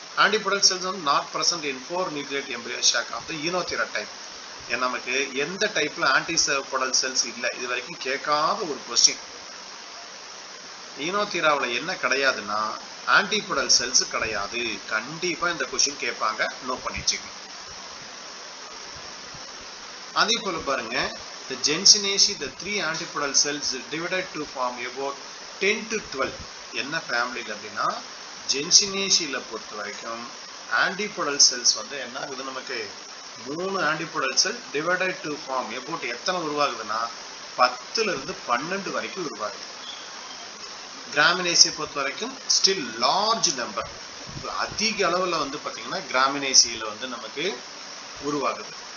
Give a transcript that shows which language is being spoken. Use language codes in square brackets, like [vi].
[en] Antipodal cells வந்து not present in 4 nucleate embryo sac of the Oenothera type. [ta] நமக்கு எந்த டைப்ல ஆன்டிபோடல் செல்ஸ் இல்லை, இது வரைக்கும் கேட்காத ஒரு கொஸ்டின். ஈனோதிராவில் என்ன கிடையாதுன்னா ஆன்டிபோடல் செல்ஸ் கிடையாது. கண்டிப்பாக இந்த கொஸ்டின் கேட்பாங்க, நோட் பண்ணி வச்சுக்கோங்க. அதே போல பாருங்க, [en] the Gensinaceae, the 3 antipodal cells divided to form about 10 to 12. [ta] என்ன ஃபேமிலியில் அப்படின்னா ஜென்சினேசியில் பொறுத்த வரைக்கும் ஆன்டிபோடல் செல்ஸ் வந்து என்ன ஆகுது, நமக்கு 3 antipodal sell divided to form about எத்தனை உருவாகுதுன்னா 10லிருந்து 12 வரைக்கும் உருவாகுது. கிராமினேசியை பொறுத்த வரைக்கும் ஸ்டில் லார்ஜ் நம்பர், அதிக அளவில் வந்து பார்த்தீங்கன்னா கிராமினேசியில் வந்து நமக்கு உருவாகுது.